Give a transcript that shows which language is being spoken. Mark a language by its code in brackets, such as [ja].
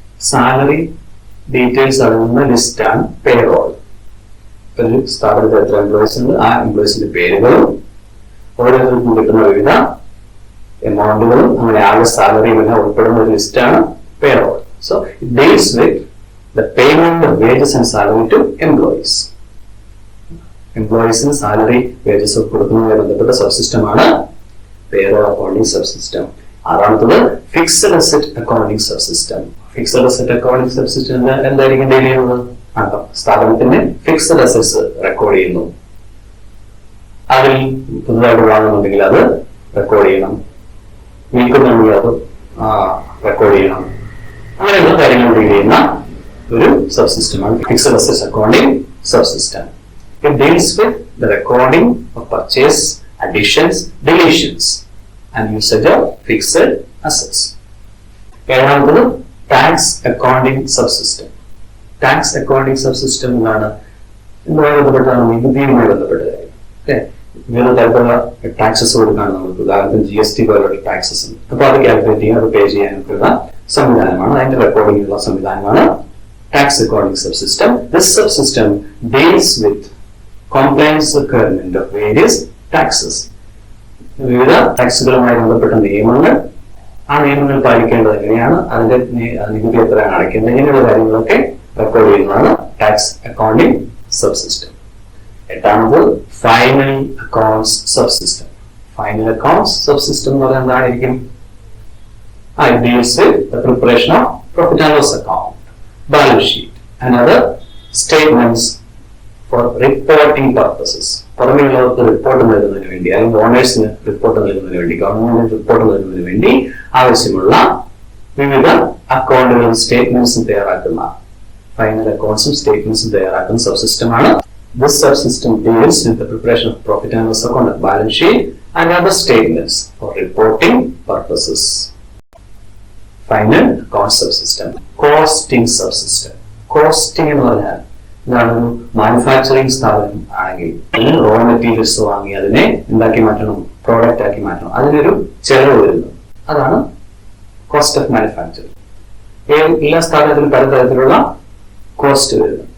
[ml] Salary details അടങ്ങുന്ന ലിസ്റ്റാണ് payroll. ഒരു സ്ഥാപനത്തിൽ എത്ര എംപ്ലോയീസ് ഉണ്ട്, ആ എംപ്ലോയീസിന്റെ പേരുകളും ഓരോരുത്തർക്കും കിട്ടുന്ന വിവിധ എമൗണ്ടുകളും അങ്ങനെ ആകെ സാലറിയും എല്ലാം ഉൾപ്പെടുന്ന ഒരു ലിസ്റ്റാണ് payroll. [en] So it deals with the payment of wages and salary to employees. Employees in salary, wages of [ml] കൊടുക്കുന്നതുമായി ബന്ധപ്പെട്ട സബ്സിസ്റ്റമാണ് payroll accounting subsystem. അതാണത് fixed asset accounting subsystem. Fixed asset accounting subsystem എന്തായിരിക്കും ഡീൽ ചെയ്യുന്നത്? സ്ഥാപനത്തിന്റെ ഫിക്സഡ് അസറ്റ്സ് റെക്കോർഡ് ചെയ്യുന്നു. അതിൽ പുതുതായിട്ട് വാങ്ങുന്നുണ്ടെങ്കിൽ അത് record ചെയ്യണം, വിൽക്കുന്നുണ്ടെങ്കിൽ അത് റെക്കോർഡ് ചെയ്യണം. അങ്ങനെയുള്ള കാര്യങ്ങൾ ഡീൽ ചെയ്യുന്ന ഒരു സബ്സിസ്റ്റമാണ് fixed assets accounting subsystem. [en] It deals with the recording of purchase, additions, deletions and usage of fixed assets. [ml] ഏഴാമത് tax accounting subsystem. Tax accounting subsystem എന്നാണ് ഇതുമായി ബന്ധപ്പെട്ടതാണ്, നികുതിയുമായി ബന്ധപ്പെട്ട കാര്യം. വിവിധ തരത്തിലുള്ള ടാക്സസ് കൊടുക്കാണ് നമുക്ക്. ഉദാഹരണത്തിന് GST പോലുള്ള ടാക്സസ് ഉണ്ട്. അപ്പോൾ അത് കാൽക്കുലേറ്റ് ചെയ്യാൻ, അത് പേ ചെയ്യാനൊക്കെയുള്ള സംവിധാനമാണ്, അതിന്റെ റെക്കോർഡിംഗിനുള്ള സംവിധാനമാണ് tax accounting subsystem. [en] This subsystem deals with compliance requirement of various taxes. [ml] വിവിധ ടാക്സുകളുമായി ബന്ധപ്പെട്ട നിയമങ്ങൾ, ആ നിയമങ്ങൾ പാലിക്കേണ്ടത് എങ്ങനെയാണ്, അതിന്റെ നികുതി എത്രയാണ് അടയ്ക്കേണ്ടത്, ഇങ്ങനെയുള്ള കാര്യങ്ങളൊക്കെ റെക്കോർഡ് ചെയ്യുന്നതാണ് ടാക്സ് അക്കൗണ്ടിംഗ് സബ്സിസ്റ്റം. എട്ടാമത് final accounts subsystem. Final accounts subsystem എന്ന് പറഞ്ഞാൽ എന്തായിരിക്കും? [en] It deals with the preparation of profit and loss account, balance sheet and other statements for reporting purposes. [ml] പുറമെയുള്ളവർക്ക് report നൽകുന്നതിന് വേണ്ടി, അല്ലെങ്കിൽ ഓണേഴ്സിന് റിപ്പോർട്ട് നൽകുന്നതിന് വേണ്ടി, ഗവൺമെന്റിന് റിപ്പോർട്ട് നൽകുന്നതിന് വേണ്ടി ആവശ്യമുള്ള വിവിധ അക്കൗണ്ടുകളും സ്റ്റേറ്റ്മെന്റ്സും തയ്യാറാക്കുന്ന, ഫൈനൽ അക്കൗണ്ട്സും സ്റ്റേറ്റ്മെന്റ്സും തയ്യാറാക്കുന്ന സബ്സിസ്റ്റമാണ്. [en] This subsystem deals with the preparation of profit and loss account, balance sheet and other statements for reporting purposes. Final account subsystem. Costing subsystem. [ml] Costing എന്ന് പറഞ്ഞാൽ ഇതാണ്, മാനുഫാക്ചറിങ് സ്ഥാപനം ആണെങ്കിൽ അതിന് റോ മെറ്റീരിയൽസ് വാങ്ങി അതിനെ എന്താക്കി മാറ്റണം, പ്രോഡക്റ്റ് ആക്കി മാറ്റണം, അതിനൊരു ചെലവ് വരുന്നു. അതാണ് കോസ്റ്റ് ഓഫ് മാനുഫാക്ചറിങ്. എല്ലാ സ്ഥാപനത്തിലും പലതരത്തിലുള്ള കോസ്റ്റ് വരുന്നു.